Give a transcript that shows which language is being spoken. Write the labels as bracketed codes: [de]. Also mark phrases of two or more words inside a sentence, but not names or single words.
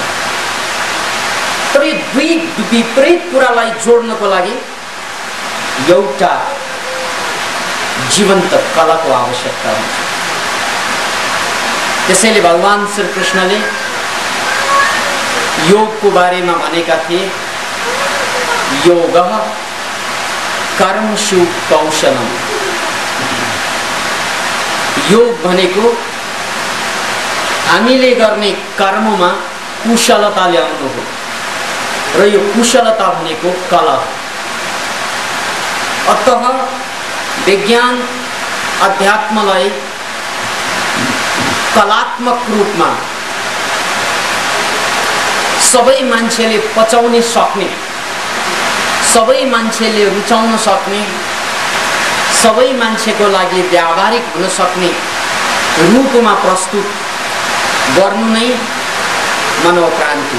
[ne] तर यो दुई विपरीत कुरालाई जोड्नको लागि एउटा जीवन्त कलाको आवश्यकता हुन्छ। त्यसैले भगवान श्री कृष्णले योगको बारेमा भनेका थिए, [sa] योगः कर्मसु कौशलम। [ne] योग भनेको हामीले गर्ने कर्ममा कुशलता ल्याउनु हो र यो कुशलता भनेको कला हो। अतः विज्ञान अध्यात्मलाई कलात्मक रूपमा सबै मान्छेले पचाउन सक्ने, सबै मान्छेले रुचाउन सक्ने, सबै मान्छेको लागि व्यावहारिक हुन सक्ने रूपमा प्रस्तुत गर्नु नै मनोक्रान्ति।